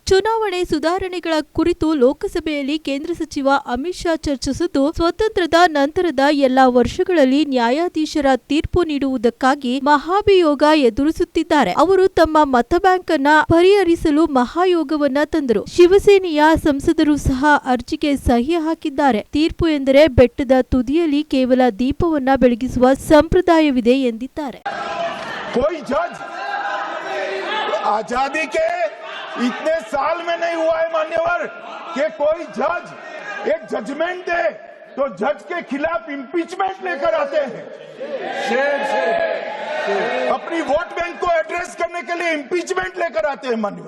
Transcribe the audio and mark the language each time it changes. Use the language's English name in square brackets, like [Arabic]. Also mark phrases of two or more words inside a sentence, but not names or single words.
[Kannada] ಚುನಾವಣೆ ಸುಧಾರಣೆಗಳ ಕುರಿತು ಲೋಕಸಭೆಯಲ್ಲಿ ಕೇಂದ್ರ ಸಚಿವ ಅಮಿತ್ ಶಾ ಚರ್ಚಿಸಿದ್ದು, ಸ್ವಾತಂತ್ರ್ಯದ ನಂತರದ ಎಲ್ಲಾ ವರ್ಷಗಳಲ್ಲಿ ನ್ಯಾಯಾಧೀಶರ ತೀರ್ಪು ನೀಡುವುದಕ್ಕಾಗಿ ಮಹಾಭಿಯೋಗ ಎದುರಿಸುತ್ತಿದ್ದಾರೆ. ಅವರು ತಮ್ಮ ಮತ ಬ್ಯಾಂಕ್ ಅನ್ನ ಪರಿಹರಿಸಲು ಮಹಾಯೋಗವನ್ನ ತಂದರು. ಶಿವಸೇನೆಯ ಸಂಸದರು ಸಹ ಅರ್ಜಿಗೆ ಸಹಿ ಹಾಕಿದ್ದಾರೆ. ತೀರ್ಪು ಎಂದರೆ ಬೆಟ್ಟದ ತುದಿಯಲ್ಲಿ ಕೇವಲ ದೀಪವನ್ನ ಬೆಳಗಿಸುವ ಸಂಪ್ರದಾಯವಿದೆ ಎಂದಿದ್ದಾರೆ. [Hindi] आजादी के इतने साल में नहीं हुआ है मान्यवर कि कोई जज एक जजमेंट दे तो जज के खिलाफ इंपीचमेंट लेकर आते हैं. अपनी [English] vote bank [Hindi] को एड्रेस करने के लिए इंपीचमेंट लेकर आते हैं मान्यवर.